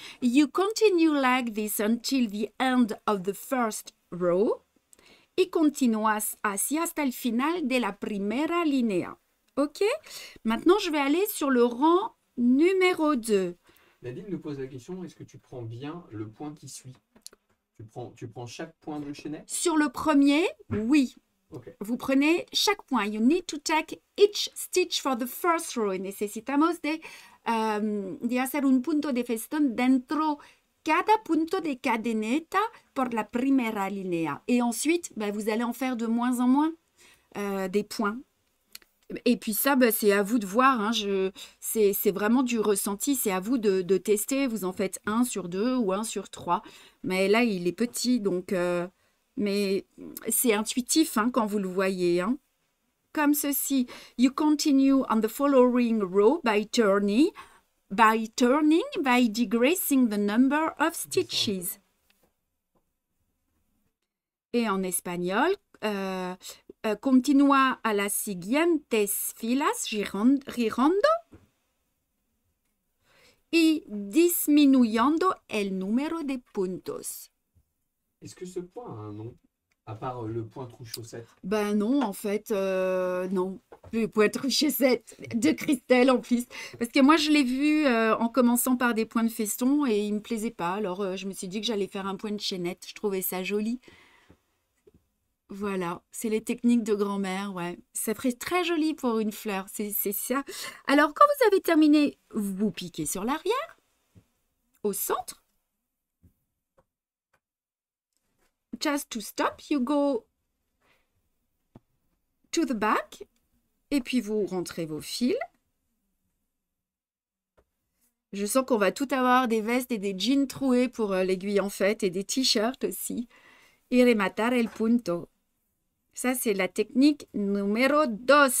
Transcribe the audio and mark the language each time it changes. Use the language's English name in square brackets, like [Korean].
[English] You continue like this until the end of the first row. [Spanish] Y continúas así hasta el final de la primera línea. [English] Ok? [French] Maintenant, je vais aller sur le rang numéro 2. Nadine nous pose la question, est-ce que tu prends bien le point qui suit? Tu prends chaque point de chaînette? Sur le premier, oui. Okay. Vous prenez chaque point. [English] You need to take each stitch for the first row. [Spanish] Necesitamos de hacer un punto de festón dentro cada punto de cadeneta por la primera línea. [French] Et ensuite, vous allez en faire de moins en moins des points. Et puis ça, c'est à vous de voir. Hein. C'est vraiment du ressenti. C'est à vous de tester. Vous en faites 1 sur 2 ou 1 sur 3. Mais là, il est petit. Donc, mais c'est intuitif hein, quand vous le voyez. Hein. Comme ceci. [English] You continue on the following row by turning, by decreasing the number of stitches. [French] Et en espagnol, [Spanish] continúa a las siguientes filas girando y disminuyendo el número de puntos. [French] Est-ce que ce point a un nom, à part le point trou-chaussette? Ben non, en fait, non. Le point trou-chaussette de Christelle en plus. Parce que moi, je l'ai vu en commençant par des points de feston et il ne me plaisait pas. Alors, je me suis dit que j'allais faire un point de chaînette. Je trouvais ça joli. Voilà, c'est les techniques de grand-mère, ouais. Ça ferait très joli pour une fleur, c'est ça. Alors, quand vous avez terminé, vous piquez sur l'arrière, au centre. [English] Just to stop, you go to the back. [French] Et puis, vous rentrez vos fils. Je sens qu'on va tout avoir, des vestes et des jeans troués pour l'aiguille en fait, et des t-shirts aussi. [Spanish] Y rematar el punto. [French] Ça, c'est la technique numéro 2.